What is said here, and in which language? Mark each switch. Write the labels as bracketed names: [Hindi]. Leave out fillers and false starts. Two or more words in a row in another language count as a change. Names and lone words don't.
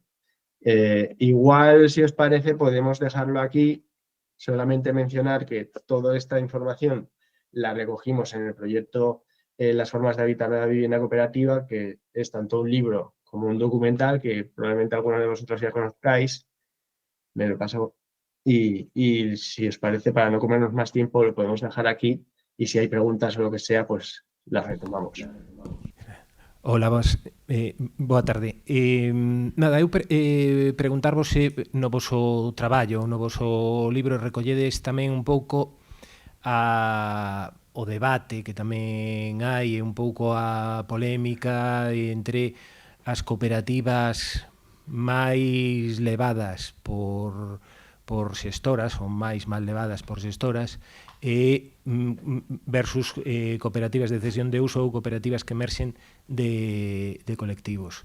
[Spanish] Igual, si os parece, podemos dejarlo aquí, solamente mencionar que toda esta información la recogimos en el proyecto Las formas de habitar la vivienda cooperativa, que es tanto un libro como un documental que probablemente algunos de vosotros ya conozcáis. Me lo paso. Y si os parece, para no comernos más tiempo, lo podemos dejar aquí, y si hay preguntas o lo que sea, pues las retomamos. [Galician] Hola, boa tarde. Nada, eu preguntarvos se no voso traballo, no voso libro recolledes tamén un pouco o debate que tamén hai, un pouco a polémica entre as cooperativas máis levadas por xestoras, ou máis mal levadas por xestoras, versus cooperativas de cesión de uso ou cooperativas que emerxen de colectivos.